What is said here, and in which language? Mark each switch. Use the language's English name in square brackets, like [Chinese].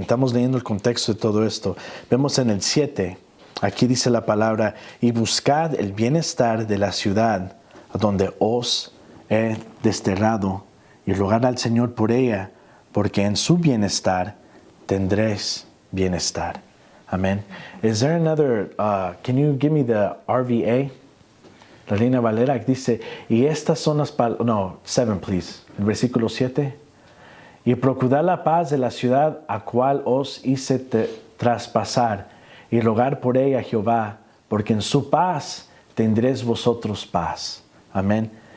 [Spanish] Estamos leyendo el contexto de todo esto. Vemos en el 7, aquí dice la palabra, y buscad el bienestar de la ciudad a donde os he desterrado y rogad al Señor por ella, porque en su bienestar tendréis bienestar. Amen. [English] Is there another, can you give me the RVA? [Spanish] La Reina Valera dice, y estas son las palabras, no, 7 please, el versículo 7. Y procurad la paz de la ciudad a cual os hice traspasar, y rogar por ella a Jehová, porque en su paz tendréis vosotros paz. Amén.